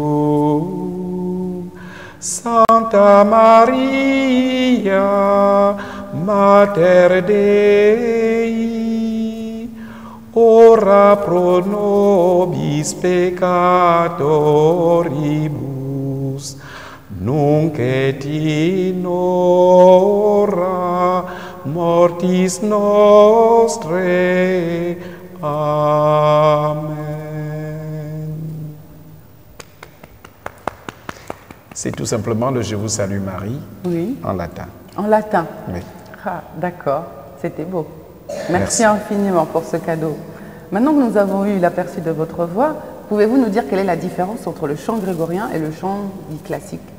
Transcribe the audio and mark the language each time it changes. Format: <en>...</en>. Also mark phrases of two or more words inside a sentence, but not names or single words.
<la>Santa Maria, Mater Dei, ora pro nobis peccatoribus, nunc et in hora mortis nostrae. Amen.</la> <fr>C'est tout simplement le Je vous salue Marie, oui, en latin. En latin. Oui. Ah, d'accord, c'était beau. Merci infiniment pour ce cadeau. Maintenant que nous avons eu l'aperçu de votre voix, pouvez-vous nous dire quelle est la différence entre le chant grégorien et le chant dit classique?</fr>